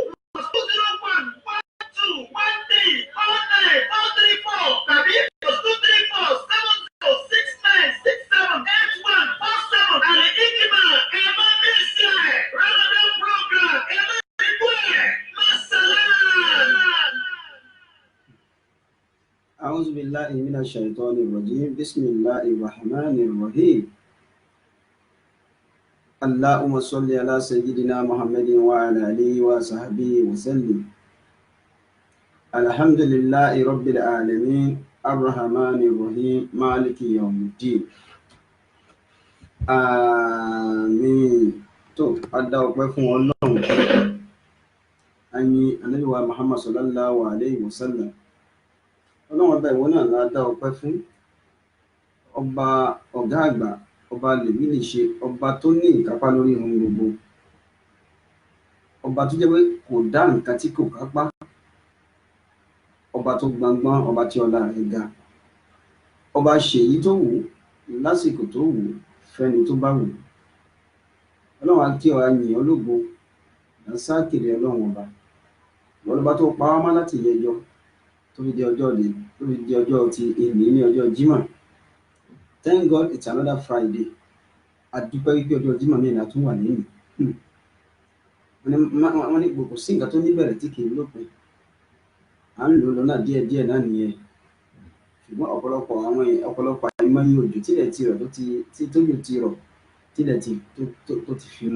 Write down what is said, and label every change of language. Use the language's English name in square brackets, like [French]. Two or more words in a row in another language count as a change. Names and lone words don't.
[Yoruba] +201-1349-434 tàbí +234-7069678147. Al-Hikima ẹ̀ máa ń ṣe Ramadan program ẹ̀ máa ń rí bẹ́ẹ̀. Masalam. [Arabic] أعوذ بالله من الشيطان الرجيم بسم الله الرحمن الرحيم اللهم صل على سيدنا محمد وعلى آله وصحبه وسلم الحمد لله رب العالمين الرحمن الرحيم مالك يوم الدين آمين. [Yoruba] tó adá ọpẹ́ fún Ọlọ́run ayin Ànábì wa Muhammad [Arabic] صلى الله عليه وسلم. [Yoruba] Ọlọ́run ọba ìwọ náà la dá ọpẹ́ fún, ọba ọ̀gá àgbà, ọba lèmi lè ṣe, ọba tó ní ìkápá lórí ohun gbogbo, ọba tó jẹ́ pé kò dá nǹkan tí kò kápá, ọba tó gbọngbọ́n, ọba tí ọlá rẹ̀ ga, ọba ṣèyí tó wù lásìkò tó wù fẹ́ni tó bá wù. Ọlọ́run á kí ọ yìn ọ́ lógo làǹsákìrì Ọlọ́run ọba, ọlọ́ba tó pa wá mọ́ láti yẹjọ́ tó fi di ọjọ́ ti èní ní ọjọ́ Jímọ̀. [English] Thank God it's another Friday. [Yoruba] Adúpẹ́ wípé ọjọ́ Jímọ̀ ní ìlà tún wà lẹ́yìn. Wọ́n ní kò sí nǹkan tó níbẹ̀rẹ̀ tí kì í lópin. À ń lò lọ́nà díẹ̀díẹ̀ náà nìyẹn. Ṣùgbọ́n ọ̀pọ̀lọpọ̀ àìmọye òjò tílẹ̀ ti rọ̀ tójò ti rọ̀ tílẹ̀ tó ti fi mu.